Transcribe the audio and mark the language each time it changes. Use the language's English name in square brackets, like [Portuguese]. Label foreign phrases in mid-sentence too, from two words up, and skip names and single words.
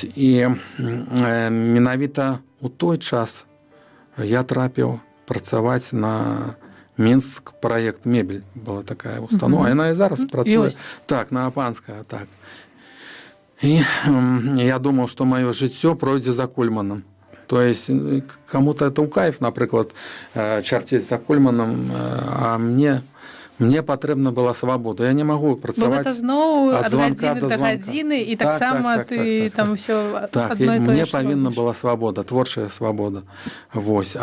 [Belarusian] І менавіта ў той час я трапіў працаваць на Мінск проект «Мебель» была такая установа, яна і зараз працуе. Так, на Апанская, так. І я думаў, што маё жыццё пройдзе за Кульманом. [Russian] То есть кому-то это [Belarusian] ў кайф, напрыклад, чарцець за Кульманом, а мне патрэбна была свабода. Я не магу працаваць ад звонка [Russian] до звонка. [Belarusian] Бо гэта зноў ад гадзіны і таксама ты там усё так, адно і тое. Мне павінна была свабода, творчая свабода. Вось.